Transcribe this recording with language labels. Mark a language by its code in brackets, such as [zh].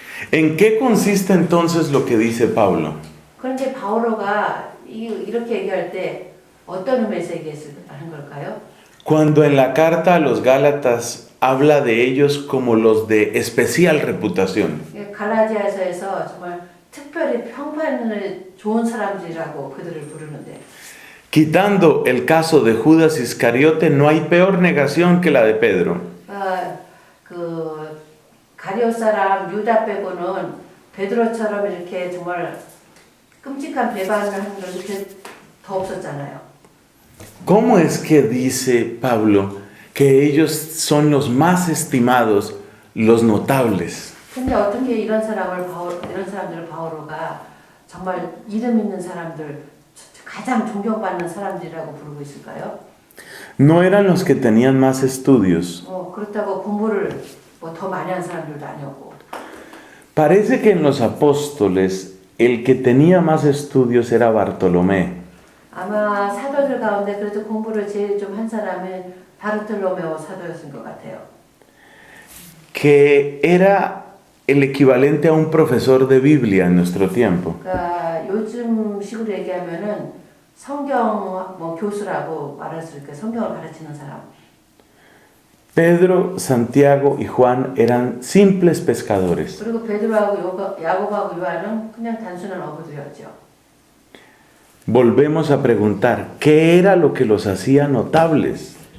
[es] ¿En qué consiste entonces lo que dice Pablo? [ko] 그런데 바오로가 이렇게 얘기할 때 어떤 의미에서 얘기하는 걸까요? [es] Cuando en la carta a los Gálatas habla de ellos como los de especial reputación. [ko] 갈라디아서에서 정말 특별히 평판을 좋은 사람들이라고 그들을 부르는데, [es] Quitando el caso de Judas Iscariote, no hay peor negación que la de Pedro. [ko] 그 가룟 사람 유다 빼고는 베드로처럼 이렇게 정말 끔찍한 배반을 하는 것이 더 없었잖아요. [es] ¿Cómo es que dice Pablo que ellos son los más estimados, los notables? [ko] 근데 어떻게 이런 사람들을 바오로가 정말 이름 있는 사람들, 가장 존경받는 사람들이라고 부르고 있을까요? [es] No eran los que tenían más estudios. [ko] 그렇다고 공부를 뭐 더 많이 한 사람들도 아니었고. [es] Parece que en los apóstoles el que tenía más estudios era Bartolomé. [ko] 아마 사도들 가운데 그래도 공부를 제일 좀 한 사람은 바르톨로메오 사도였을 것 같아요. [es] Que era el equivalente a un profesor de Biblia en nuestro tiempo. [ko] 그러니까 요즘 식으로 얘기하면은 성경 뭐 교수라고 말할 수 있게 성경을 가르치는 사람. [es] Pedro, Santiago y Juan eran simples pescadores. [ko] 그리고 베드로하고 야고보하고 요한은 그냥 단순한 어부들이었죠. [es] Volvemos a preguntar, ¿qué era lo que los hacía notables?